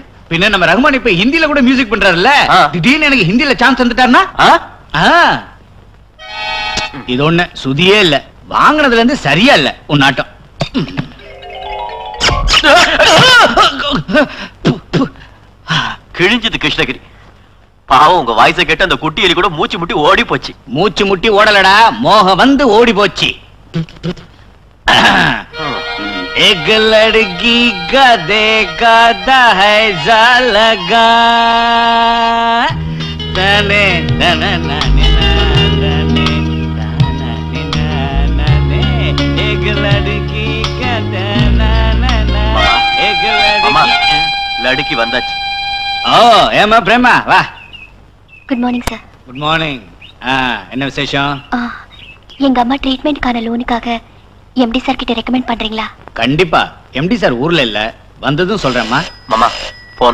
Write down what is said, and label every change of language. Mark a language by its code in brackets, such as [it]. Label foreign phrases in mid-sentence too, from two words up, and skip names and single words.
[ta] பின்ன நம்ம ரஹ்மான் இப்ப ஹிந்தில கூட மியூசிக் பண்றாருல்ல, திடீர்னு எனக்கு ஹிந்தில சான்ஸ் வந்துட்டாருன்னா இது ஒண்ணு சுதியே இல்ல, வாங்கினதுல இருந்து சரியா இல்ல உன் நாட்டம். கிழிஞ்சது கிருஷ்ணகிரி. பாவம், உங்க வாய்ஸை கேட்டு அந்த குட்டி எலி கூட மூச்சு முட்டி ஓடி போச்சு. மூச்சு முட்டி ஓடலடா, மோகம் வந்து ஓடி போச்சு. [hi] एक लड़की का देखा था है लगा तने तने नने नने नने, एक लड़की का तना नना, एक लड़की. [ta] லடுக்கி வந்தாச்சு. ஓ ஏமா பிரேமா வா. [en] Good morning sir. Good morning. [ta] என்ன விசேஷம்? எங்க அம்மா ட்ரீட்மெண்ட்கான லோனுக்காக [en] MD sir [ta] கிட்ட ரெக்கமெண்ட் பண்றீங்களா? கண்டிப்பா. [en] MD sir [ta] ஊர்ல இல்ல, வந்ததும் சொல்றேம்மா. மாமா போன்